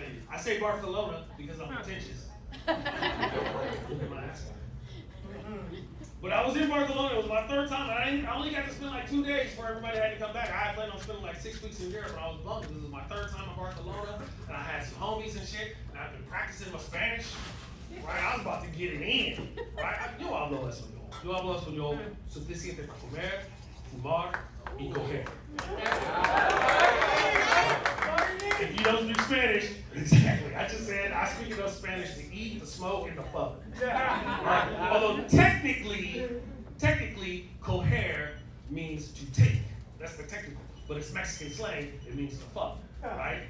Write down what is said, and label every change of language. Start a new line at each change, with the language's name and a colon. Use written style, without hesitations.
English: I say Barcelona because I'm pretentious. But I was in Barcelona. It was my third time. And I only got to spend like 2 days before everybody had to come back. I had planned on spending like 6 weeks in Europe, but I was bummed. This was my third time in Barcelona, and I had some homies and shit, and I've been practicing my Spanish. Right, I was about to get it in.
Spanish: Right, yo hablo español. Yo hablo español suficiente para comer, fumar y coger.
English: If you don't speak Spanish, exactly. I just said I speak enough Spanish to eat, to smoke, and to fuck. Right? Although technically, coger means to take. That's the technical. But it's Mexican slang. It means to fuck. Right?